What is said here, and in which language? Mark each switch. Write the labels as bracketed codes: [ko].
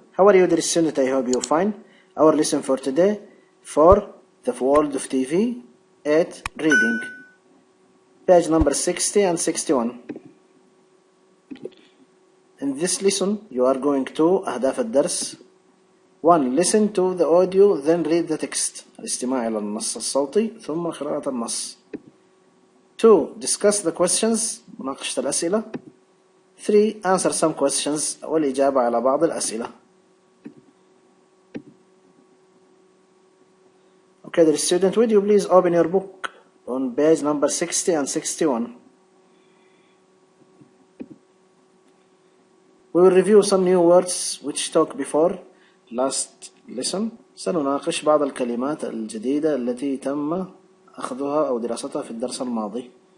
[en] How are you, dear student? I hope you're fine. Our lesson for today for the world of TV, 8Reading. Page number 60 and 61. In this lesson, you are going to [ar] أهداف الدرس. [en] 1. Listen to the audio, then read the text. [ar] الاستماع إلى النص الصوتي ثم قراءة النص. [en] 2. Discuss the questions. [ar] مناقشة الأسئلة. [en] 3. Answer some questions [ar] والإجابة على بعض الأسئلة. [en] Okay, dear student, would you please open your book on page number 60 and 61. We will review some new words which talked before last lesson. [ar] سنناقش بعض الكلمات الجديدة التي تم أخذها أو دراستها في الدرس الماضي.